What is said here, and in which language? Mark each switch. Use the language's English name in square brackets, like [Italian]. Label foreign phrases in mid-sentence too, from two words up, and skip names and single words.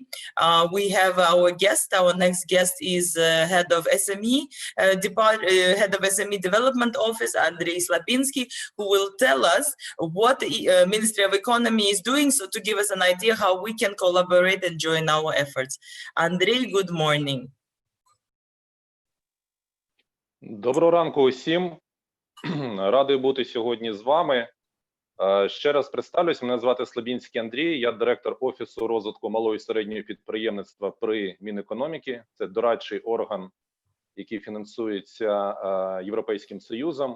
[English] We have our next guest is head of SME head of SME Development Office, Andrei Slabinsky, who will tell us what the Ministry of Economy is doing, so to give us an idea how we can collaborate and join our efforts. Andrei, good morning. [Ukrainian] Доброго ранку усім. Радий бути сьогодні з вами. Ще раз представлюсь, мене звати Слабінський Андрій, я директор Офісу розвитку малого і середнього підприємництва при Мінекономіки. Це дорадчий орган, який фінансується Європейським Союзом.